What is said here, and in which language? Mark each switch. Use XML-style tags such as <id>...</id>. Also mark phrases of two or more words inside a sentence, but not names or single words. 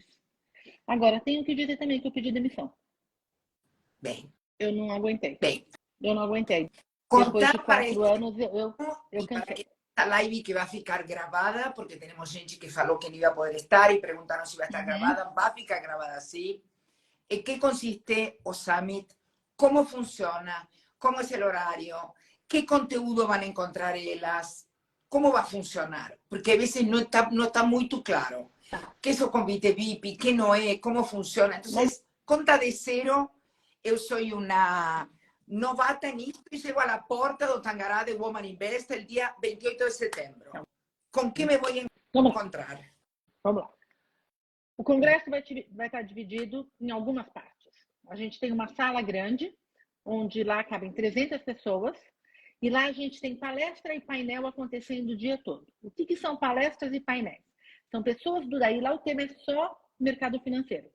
<pt>Agora, tenho que dizer também que eu pedi demissão. Bem. Eu não aguentei. Bem. Eu não aguentei. Depois Contar de 4 anos, eu para cansei. esta live que vai ficar gravada, porque temos gente que falou que não ia poder estar e perguntaram se vai estar gravada, vai ficar gravada sim.</pt> <es>¿En qué consiste o Summit? ¿Cómo funciona? ¿Cómo es el horario? ¿Qué conteúdo van a encontrar ellas? ¿Cómo va a funcionar? Porque a veces no está muy claro. ¿Qué es</es> <pt>o convite</pt> <es>VIP? ¿Qué no es? ¿Cómo funciona? Entonces, conta de cero. Eu soy una novata en esto y llego a la</es> <pt>porta do</pt> <es>Tangará de Woman Invest el día 28 de setembro. ¿Con qué me voy a encontrar?</es> <pt>Vamos lá. O congresso vai estar dividido em algumas partes. A gente tem uma sala grande, onde lá cabem 300 pessoas, E lá a gente tem palestra e painel acontecendo o dia todo. O que são palestras e painéis? São pessoas do daí, lá o tema é só mercado financeiro.</pt>